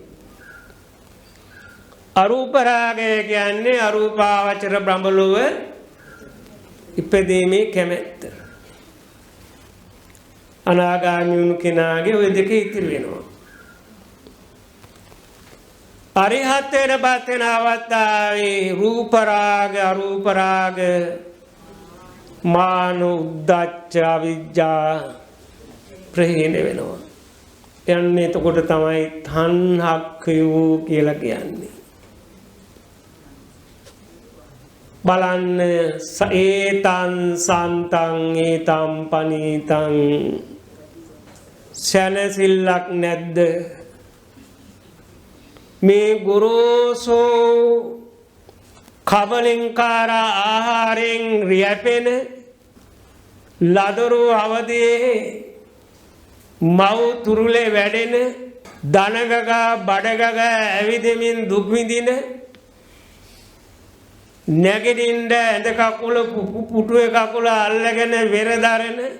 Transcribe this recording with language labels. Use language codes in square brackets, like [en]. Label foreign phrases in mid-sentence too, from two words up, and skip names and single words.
[si] අරූප රාගය කියන්නේ අරූපාවචර බ්‍රහ්ම ලෝක ඉපදීමේ කැමැත්ත අනාගාමී වුණු කෙනාගේ ওই දෙක ඉතිරි වෙනවා අරිහත්ත්වයට පත් වෙන අවස්ථාවේ රූප රාග අරූප රාග මාන උද්දච්ච අවිජ්ජා ප්‍රහීන වෙනවා. යන්නේ එතකොට තමයි තණ්හක්ඛයෝ කියලා කියන්නේ. බලන්න [pi] ඒතං සන්තං ඒතං පනීතං [si] සැනසෙල්ලක් නැද්ද? මේ ගොරෝසෝ කබලින්කාර ආහාරයෙන් රියැපෙන ලදරු අවදියේ මව් තුරුලේ වැඩෙන දනගගා බඩගගා ඇවිදෙමින් දුක් විඳින නැගිටින්න ඇඳ කකුල පුටුවේ කකුල අල්ලගෙන වෙරදරන